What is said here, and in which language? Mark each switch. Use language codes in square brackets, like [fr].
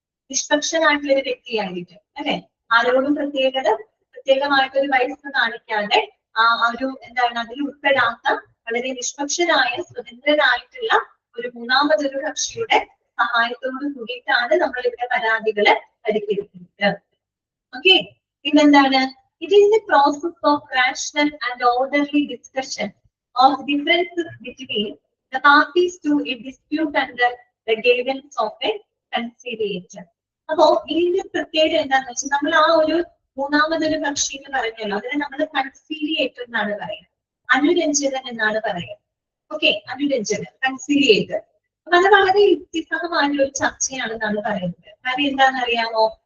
[ml] നിഷ്പക്ഷനായിട്ടുള്ള ഒരു വ്യക്തിയായിരിക്കും അല്ലെ. ആരോടും പ്രത്യേകമായിട്ടൊരു വയസ്സ് കാണിക്കാതെ ഒരു എന്താണ് അതിൽ ഉൾപ്പെടാത്ത വളരെ നിഷ്പക്ഷനായ സ്വതന്ത്രനായിട്ടുള്ള ഒരു മൂന്നാമതൊരു കക്ഷിയുടെ സഹായത്തോട് കൂടിയിട്ടാണ് നമ്മൾ ഇവിടെ പരാതികള് പരിഹരിക്കുന്നത്. ഓക്കെ, പിന്നെന്താണ്? [en] It is the process of rational and orderly discussion of differences between the parties to a dispute under the guidance of a conciliator. [ml] അപ്പോ ഇതിന്റെ പ്രത്യേകത എന്താണെന്ന് വെച്ചാൽ നമ്മൾ ആ ഒരു മൂന്നാമതൊരു കക്ഷി എന്ന് പറഞ്ഞല്ലോ, അതിനെ നമ്മൾ കൺസീലിയേറ്റർ എന്നാണ് പറയുന്നത്, അനുരഞ്ജകൻ എന്നാണ് പറയുന്നത്. ഓക്കെ, അനുരഞ്ജകൻ, കൺസീലിയേറ്റർ. അപ്പൊ അത് വളരെ യുക്തിസഹമായ ഒരു ചർച്ചയാണെന്നാണ് പറയുന്നത്. കാര്യം എന്താണെന്ന് അറിയാമോ?